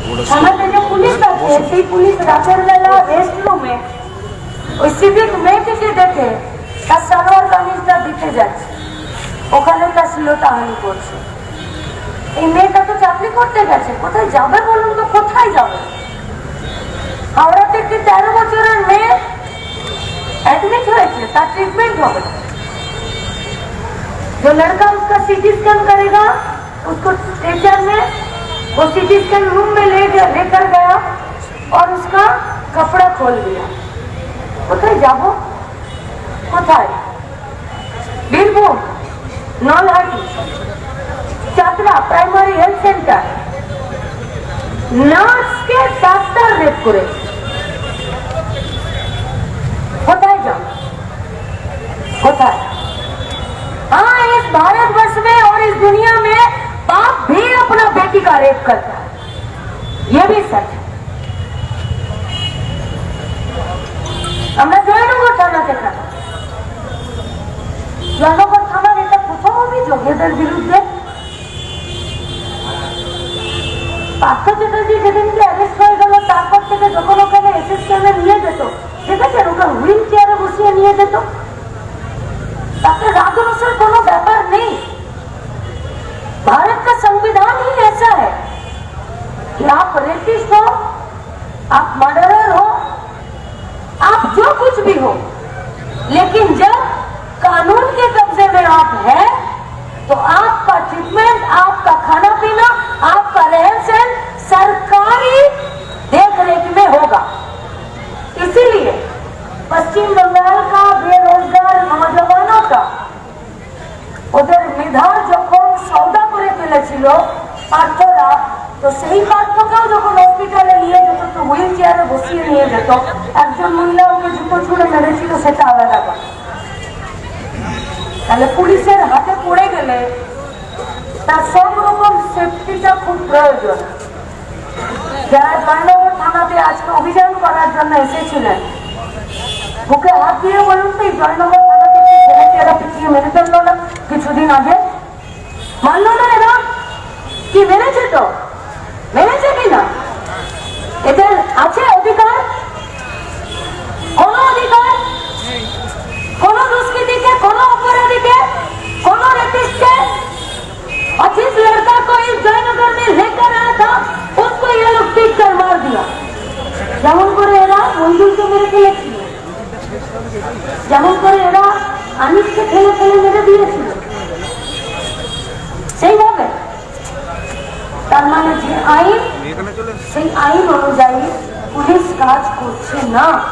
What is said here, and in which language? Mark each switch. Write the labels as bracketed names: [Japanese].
[Bangla] থানাতে যে পুলিশ আছে, সেই পুলিশ রাতের বেলা রেস্ট রুমে ওই সিভিক মেয়েটিকে দেখে তার সালোয়ার কামিজটা দিতে যাচ্ছে, ওখানে তার শ্লীলতাহানি করছে। এই মেয়েটা তো চাকরি করতে গেছে, কোথায় যাবে বলুন তো? কোথায় যাবে? হাওড়াতে একটি 13 বছরের মেয়ে एडमिट হয়েছে, তার ट्रीटमेंट হবে। [Hindi] जो लड़का उसका सीटी स्कैन करेगा, उसको स्टेशन में वो सीटी स्कैन रूम में लेकर गया और उसका कपड़ा खोल दिया। [Bangla] কোথায় যাব? কোথায়? Birbhum Nalhati Chatra primary health centre, নার্সকে doctor rape করেছে। কোথায় যাও? कोথায়? [Hindi] हाँ, इस भारतवर्ष में और इस दुनिया में बाप भी अपना बेटी का रेप करता है, ये भी सच है। [Bangla] আমরা জয়নগর থানা থেকে, জয়নগর থানার এটা প্রথম অভিযোগ এদের বিরুদ্ধে। পার্থ চ্যাটার্জি যেদিনকে অ্যারেস্ট হয়ে গেল, তারপর থেকে যখন ওখানে এসএসকেএমে নিয়ে যেত, দেখেছেন ওকে হুইল চেয়ারে বসিয়ে নিয়ে যেত। তাতে [Hindi] राजवंशर कोनो व्यापार नहीं। भारत का संविधान ही ऐसा है कि आप रेपिस्ट हो, आप मर्डरर हो, आप जो कुछ भी हो, लेकिन जब कानून के कब्जे में आप हैं तो आपका ट्रीटमेंट, आपका खाना पीना, आपका रहन सहन सरकारी देखरेख में होगा। इसीलिए पश्चिम बंगाल का बेरोजगार नौजवानों का [Bangla] ওদের মেধার যখন সওদা করে ফেলেছিল পার্থরা, তো সেই পার্থকেও যখন হসপিটালে নিয়ে যেত তো হুইল চেয়ারে বসিয়ে নিয়ে যেত। একজন মহিলা ওকে জুতো ছুঁড়ে মেরেছিল, সেটা আলাদা কথা। তাহলে পুলিশের হাতে পড়ে গেলে তার সব রকম সেফটিটা খুব প্রয়োজন। যারা জয়নগর থানাতে আজকে অভিযান করার জন্য এসেছিলেন, বুকে হাত দিয়ে বলুন তো, এই জয়নগর থানাতে ছেলেমেয়েরা পিছিয়ে মেরে ফেললো না কিছুদিন আগে? মানলো না এরা? কি মেরেছে? তো মেরেছে কিনা? এদের আছে অধিকার? কোন অধিকার? কোন দুষ্কৃতিকে, কোন অপরাধীকে, কোন रेपिस्टকে? [Hindi] 25 लड़का को इस जयनगर में लेकर आया था, उसको ये लोग पीट कर मार दिया। [Bangla] যেমন করে এরা মঞ্জুরকে মেরে ফেলেছিল, যেমন করে এরা আনিসকে ঠেলে ঠেলে মেরে দিয়েছিল, সেইভাবে। তার মানে যে আইন, সেই আইন অনুযায়ী পুলিশ কাজ করছে না।